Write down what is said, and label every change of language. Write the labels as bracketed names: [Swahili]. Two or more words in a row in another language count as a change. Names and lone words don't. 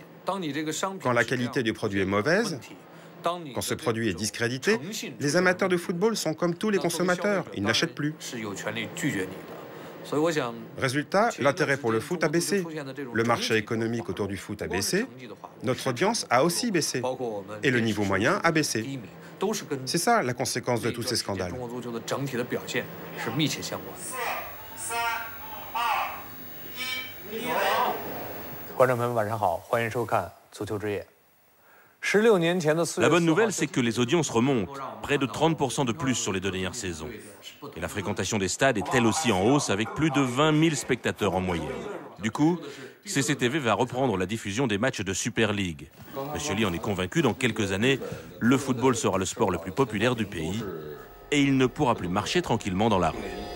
[French] Quand la qualité du produit est mauvaise, quand ce produit est discrédité, les amateurs de football sont comme tous les consommateurs, ils n'achètent plus. Résultat, l'intérêt pour le foot a baissé. Le marché économique autour du foot a baissé. Notre audience a aussi baissé. Et le niveau moyen a baissé. C'est ça la conséquence de tous ces scandales. [Chinese] 观众朋友们，晚上好，欢迎收看《足球之夜》。 [French] La bonne nouvelle, c'est que les audiences remontent, près de 30% de plus sur les 2 dernières saisons. Et la fréquentation des stades est elle aussi en hausse, avec plus de 20 000 spectateurs en moyenne. Du coup, CCTV va reprendre la diffusion des matchs de Super League. Monsieur Lee en est convaincu, dans quelques années, le football sera le sport le plus populaire du pays et il ne pourra plus marcher tranquillement dans la rue.